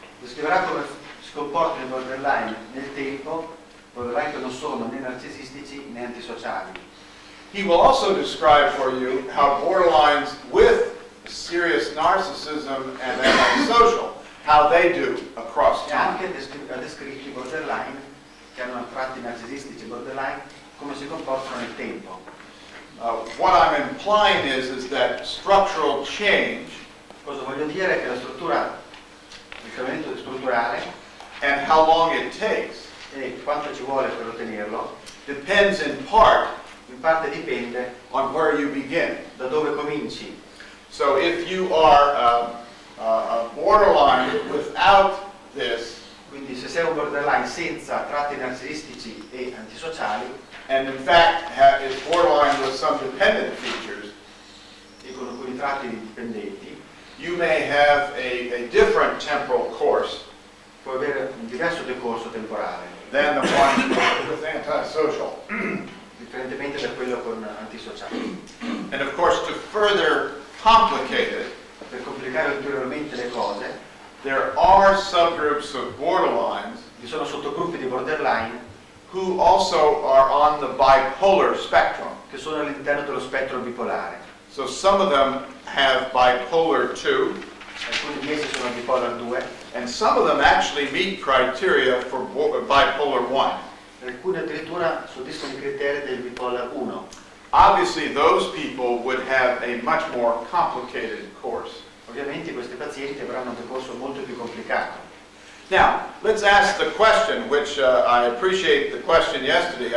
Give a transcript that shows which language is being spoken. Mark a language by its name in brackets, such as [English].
[Italian] descriverà come si comportano i borderline nel tempo, borderline che non sono né narcisistici né antisociali. [English] He will also describe for you how borderlines with serious narcissism and antisocial, how they do across [Italian] E [English] time. [Italian] anche ha descritto i borderline che hanno tratti narcisistici e borderline come si comportano nel tempo. [English] What I'm implying is that structural change [Italian] Cosa voglio dire? Che la struttura, il cambiamento strutturale [English] and how long it takes [Italian] e quanto ci vuole per ottenerlo, [English] depends in part [Italian] in parte dipende [English] on where you begin. [Italian] da dove cominci. [English] So if you are a borderline without this, [Italian] Quindi se sei un borderline senza tratti narcisistici e antisociali [English] and in fact is borderline with some dependent features, [Italian] e con alcuni tratti dipendenti, [English] you may have a different temporal course [Italian] puoi avere un diverso decorso temporale, [English] than the one with antisocial. [Italian] differentemente da quello con antisociali. [English] And of course, to further complicate it, [Italian] Per complicare ulteriormente le cose, [English] there are subgroups of borderlines [Italian] vi sono sottogruppi di borderline [English] who also are on the bipolar spectrum. [Italian] che sono all'interno dello spettro bipolare. [English] So some of them have bipolar 2, [Italian] Alcuni di essi sono bipolar 2, [English] and some of them actually meet criteria for bipolar 1. [Italian] alcuni addirittura soddisfano i criteri del bipolar 1. [English] Obviously, those people would have a much more complicated course. [Italian] Ovviamente questi pazienti avranno un percorso molto più complicato. [English] Now, let's ask the question, which I appreciate the question yesterday.